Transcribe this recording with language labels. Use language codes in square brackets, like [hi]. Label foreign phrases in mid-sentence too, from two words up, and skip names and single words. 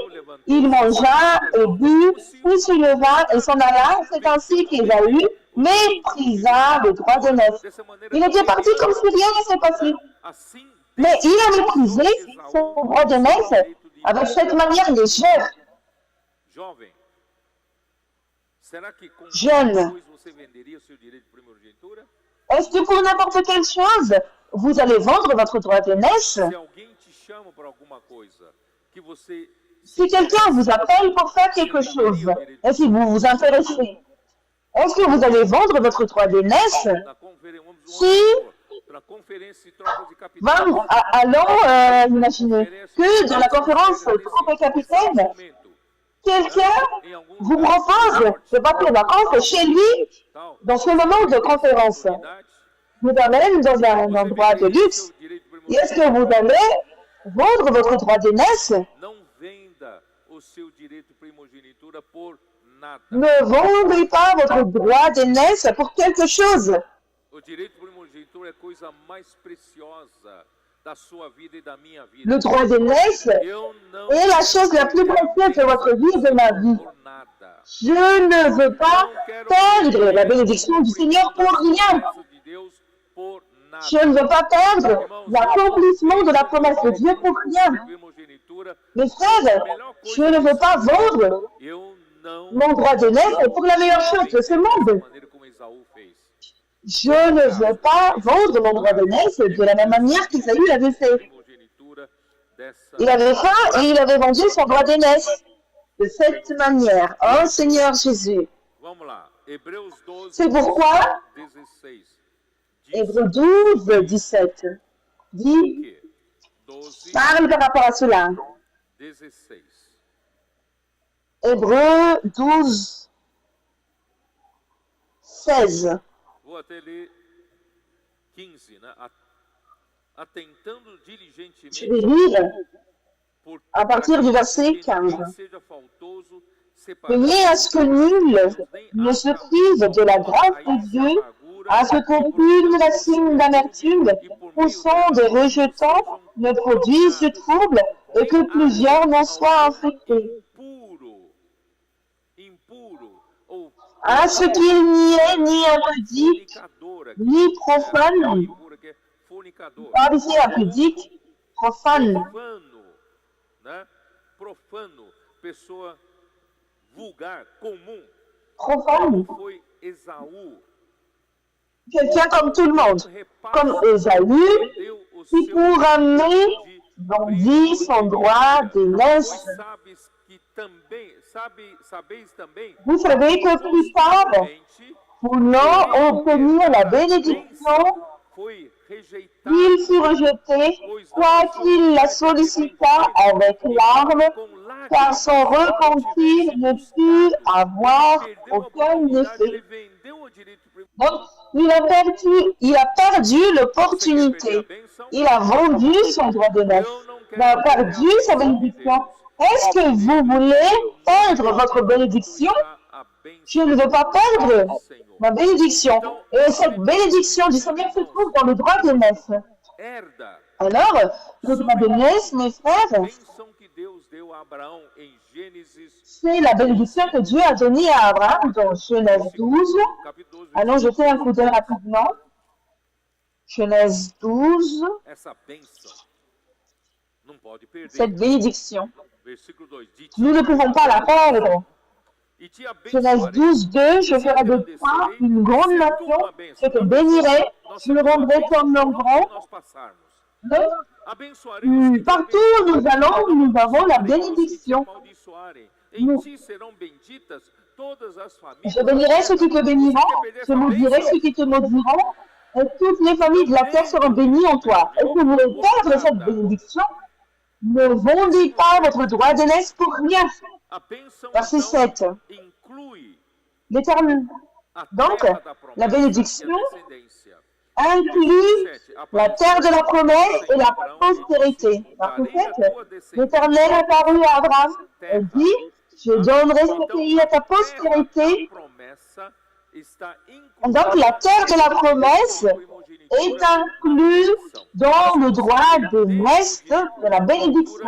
[fr] Il mangea et but, puis se leva et s'en alla. C'est ainsi qu'Ésaü méprisa le droit d'aînesse. Il était parti comme si rien ne s'est passé. Mais il a méprisé son droit d'aînesse avec cette manière légère. [pt] Jovem, será que com [fr] Jeune, [pt] qualquer coisa você venderia o seu direito de primogenitura? [fr] est-ce que pour n'importe quelle chose, vous allez vendre votre droit d'aînesse? [pt] Se alguém te chama para alguma coisa que você [fr] Si quelqu'un vous appelle pour faire quelque chose, et si vous vous intéressez, est-ce que vous allez vendre votre droit d'aînesse? [pt] na conferência, [fr] Si, [pt] na conferência de trocas de capitães, [fr] allons imaginer que dans la conférence Troupes et Capitaines, quelqu'un vous propose de partir en vacances chez lui [pt] tal, [fr] dans ce moment de conférence. [pt] oportunidade, [fr] Vous amène dans un endroit de luxe. [pt] seu direito de [fr] Et est-ce que vous allez vendre votre droit d'aînesse? [pt] não venda o seu direito de primogenitura por nada. [fr] Ne vendez pas votre droit d'aînesse pour quelque chose. [pt] O direito de primogenitura é a coisa mais preciosa da sua vida e da minha vida. [fr] Le droit d'aînesse [pt] Eu não [fr] est la chose la plus précieuse de votre vie et de ma vie. [pt] por nada. [fr] Je ne veux pas perdre la bénédiction du Seigneur pour rien. [pt] Promessa de Deus por nada. [fr] Je ne veux pas perdre l'accomplissement de la promesse de Dieu pour rien. [pt] Primogenitura, [fr] Mes frères, je ne veux pas vendre [pt] eu não [fr] mon droit d'aînesse pour la meilleure chose de ce monde. [pt] maneira como Esaú fez. [fr] Je ne veux pas vendre mon droit d'aînesse de la même manière qu'Isaïe l'avait fait. [pt] Primogenitura dessa [fr] Il avait faim et il avait vendu son droit d'aînesse de cette manière. Oh Seigneur Jésus. [pt] Vamos lá. Hebreus 12, [fr] C'est pourquoi 16. Hébreux 12, 17 dit, [pt] Que 12, [fr] parle par rapport à cela. 16. Hébreux 12, 16. [pt] Vou até ler 15, né? Atentando [fr] Je vais [pt] diligentemente [fr] lire [pt] por [fr] à partir du verset [pt] que [fr] 15. [pt] ninguém seja faltoso, separado [fr] Veillez à ce que nul ne se prive de la grâce de Dieu, à ce qu'aucune racine d'amertume, poussant des rejetants, ne produise de trouble et que plusieurs n'en soient infectés. [pt] impuro, impuro ou [fr] À ce qu'il n'y ait ni impudique, [pt] fornicador aqui, [fr] ni profane. [pt] impuro que é fornicador, [fr] Parle ici impudique, profane. [pt] profano, né? Profano, pessoa vulgar, comum, [fr] Profane. [pt] como foi Esaú, [fr] Quelqu'un comme tout le monde. Comme Esaü, [pt] deu o [fr] qui [pt] seu [fr] pour amener [pt] de [fr] vendit son droit d'aînesse. [pt] Pois sabes que também, sabeis também, [fr] Vous savez que plus tard, [pt] somente [fr] voulant obtenir la bénédiction, [pt] foi rejeitado, [fr] il fut rejeté, quoiqu'il la sollicita avec larmes, [pt] com lágrimas, [fr] car son repentir ne put avoir [pt] perdeu a [fr] aucun [pt] oportunidade, ele [fr] effet. [pt] vendeu o direito de [fr] Donc, il a perdu l'opportunité. Il a vendu son droit d'aînesse. Il a perdu sa bénédiction. Est-ce que vous voulez perdre votre bénédiction? [pt] a bênção [fr] Je ne veux pas perdre [pt] do Senhor. [fr] ma bénédiction. Et cette bénédiction du Seigneur se trouve dans le droit d'aînesse. [pt] Herda [fr] Alors, le droit d'aînesse, mes frères, [pt] bênção que Deus deu a Abraão em Gênesis [fr] c'est la bénédiction que Dieu a donnée à Abraham dans Genèse 12. [pt] capítulo 12, [fr] Allons jeter un coup d'œil rapidement. Genèse 12, [pt] essa bênção não pode perder. [fr] cette bénédiction. [pt] Versículo 2, de [fr] Nous ne pouvons pas la perdre. [pt] e te [fr] Genèse [pt] abençoarei. [fr] 12, 2, je ferai de toi une grande nation, je te bénirai, je le rendrai comme nom grand. [pt] Nós passarmos. [fr] Donc, [pt] Abençoarei os que te [fr] partout où nous allons, nous avons la [pt] abençoarei, os que te [fr] bénédiction. [pt] amaldiçoarem. Em ti serão benditas todas as famílias. [fr] Je bénirai ceux qui te béniront, je maudirai ceux qui te maudiront, et toutes les familles de la terre seront bénies en toi. Est-ce que vous voulez perdre cette bénédiction? Ne vendez pas votre droit d'aînesse pour rien. [pt] A bênção [fr] Verset [pt] então [fr] 7. [pt] inclui [fr] L'Éternel. [pt] a [fr] Donc, [pt] terra da promessa [fr] la bénédiction [pt] e a descendência. [fr] inclut la terre de la promesse et la postérité. Verset 7. L'Éternel apparut à Abraham et dit, je donnerai ce pays à ta postérité. [pt] Promessa está [fr] Donc, la terre de la promesse est inclue dans le droit d'aînesse de la bénédiction.